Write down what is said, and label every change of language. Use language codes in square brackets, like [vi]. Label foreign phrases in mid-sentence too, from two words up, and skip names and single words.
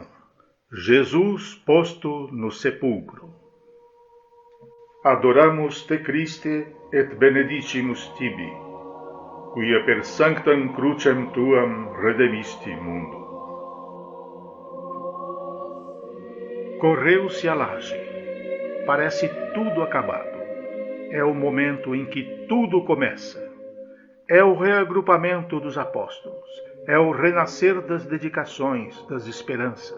[pt] Jesus posto no sepulcro. [la] Adoramus te Christe et benedicimus tibi, quia per sanctam crucem tuam redemisti mundum. [pt] Correu-se a laje. Parece tudo acabado. É o momento em que tudo começa. É o reagrupamento dos apóstolos. É o renascer das dedicações, das esperanças.